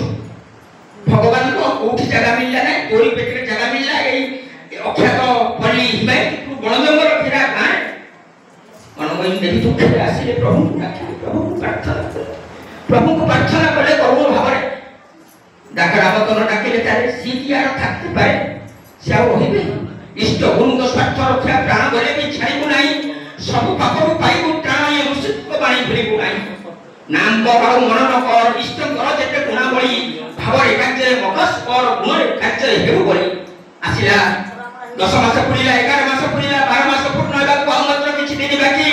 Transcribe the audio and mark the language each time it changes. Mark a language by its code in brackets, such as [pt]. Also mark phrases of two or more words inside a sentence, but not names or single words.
[or] ଭଗବାନଙ୍କ କୋଉଠି ଜାଗା ମିଳିଲା ନାହିଁ, ତୋରି ପେଟରେ ଜାଗା ମିଳିଲା ଏଇ ଅଖ୍ୟାତ ପଲ୍ଲୀ ହିମାୟତପୁର ବଣ ଜଙ୍ଗଲ ଘେରା ଗାଁ। ମନମୋହିନୀ ଦେବୀ ଦୁଃଖରେ ଆସିଲେ, ପ୍ରଭୁଙ୍କୁ ଡାକିଲେ, ପ୍ରଭୁଙ୍କୁ ପ୍ରାର୍ଥନା କଲେ କରୁଣ ଭାବରେ। ଡାକରାବତନ ଡାକିଲେ, ତାରେ ସିଏ କି ଆର [bn] থাকতে পারে? [or] সে ଆଉ ରହିବେ? ଇଷ୍ଟ ଗୁରୁଙ୍କ ସ୍ୱାର୍ଥ ରକ୍ଷା ପ୍ରାଣ ଗଲେ ବି ଛାଡ଼ିବୁ ନାହିଁ। ସବୁ ପାପରୁ ପାଇବୁ ତ୍ରାଣ, ଏ ଋଷିଙ୍କ ବାଣୀ ଭୁଲିବୁ ନାହିଁ। ନାମ ଆଉ ମନନ କର, ଇଷ୍ଟଙ୍କର ଯେତେ ଗୁଣାବଳୀ, ଭାବରେ କାର୍ଯ୍ୟରେ ମକସ କର, ଗୁଣରେ କାର୍ଯ୍ୟରେ ହେବୁ ବଳି। ଆସିଲା 10 ମାସ ପୁରିଲା, 11 ମାସ ପୁରିଲା, 12 ମାସ ପୂର୍ଣ୍ଣ ହେବାକୁ ଆଉ ମାତ୍ର କିଛି ଦିନ ବାକି।